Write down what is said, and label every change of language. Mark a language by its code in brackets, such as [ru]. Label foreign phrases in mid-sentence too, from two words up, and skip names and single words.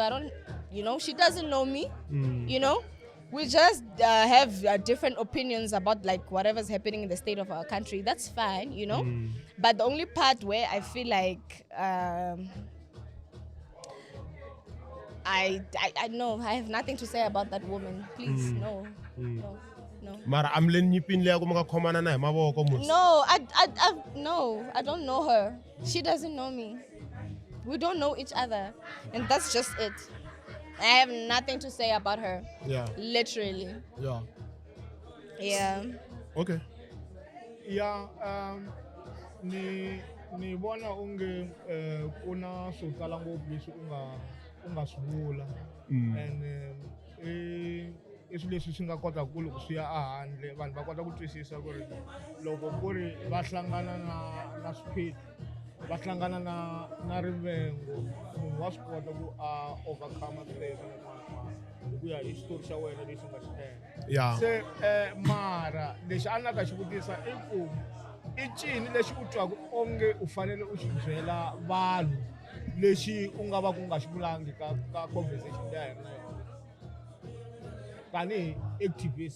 [en] I don't, she doesn't know me, We just have different opinions about like whatever's happening in the state of our country. That's fine, But the only part where I feel like I know I have nothing to say about that woman. Please, no. [ts] Mara amlen nyipin le ako makakhomana na hi mavoko mos. [en] No, I don't know her. She doesn't know me. We don't know each other, and that's just it. I have nothing to say about her. Yeah. Literally. Yeah. Yeah. Okay. Yeah. [ts] Ni bona unge kuna swo tala ngopfu leswi unga swivula and leswi swi nga kota ku loko swi ya ehandle vanhu va kota ku twisisa ku ri loko ku ri va hlangana na swiphiqo va hlangana na rivengo munhu wa swi kota ku overcome sweswo hi ku ya hi xitori xa wena lexi nga xi endla se mara lexi a ni ta xi vutisa i ku i cini lexi u twaku onge u fanele u xi byela vanhu lexi u nga va ku nga xi vulangi ka conversation leyi hi na yona tanihi activist